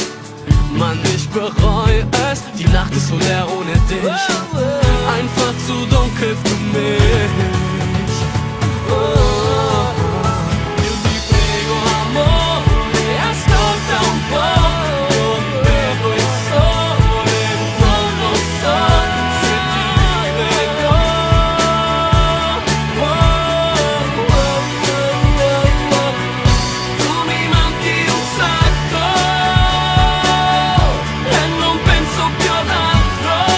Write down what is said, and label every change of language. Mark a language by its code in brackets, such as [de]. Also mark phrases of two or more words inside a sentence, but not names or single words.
[de] Mann, ich bereu es, die Nacht ist so leer ohne dich, einfach zu dunkel für mich. [it] Io ti prego, amore, ascolta un po'. Io vedo il sole, non lo so se ti rivedrò. Tu mi manchi un sacco e non penso più ad altro.